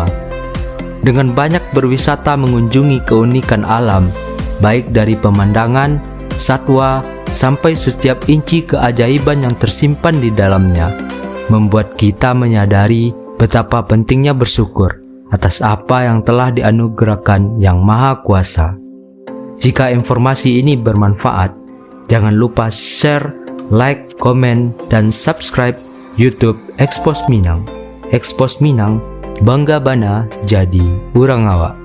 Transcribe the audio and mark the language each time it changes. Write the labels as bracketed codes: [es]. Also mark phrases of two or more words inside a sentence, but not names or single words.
[id] Dengan banyak berwisata mengunjungi keunikan alam, baik dari pemandangan, satwa, sampai setiap inci keajaiban yang tersimpan di dalamnya, membuat kita menyadari betapa pentingnya bersyukur atas apa yang telah dianugerahkan Yang Maha Kuasa. Jika informasi ini bermanfaat, jangan lupa share, like, komen, dan subscribe YouTube Expos Minang. [min] Expos Minang, bangga bana jadi urang awak.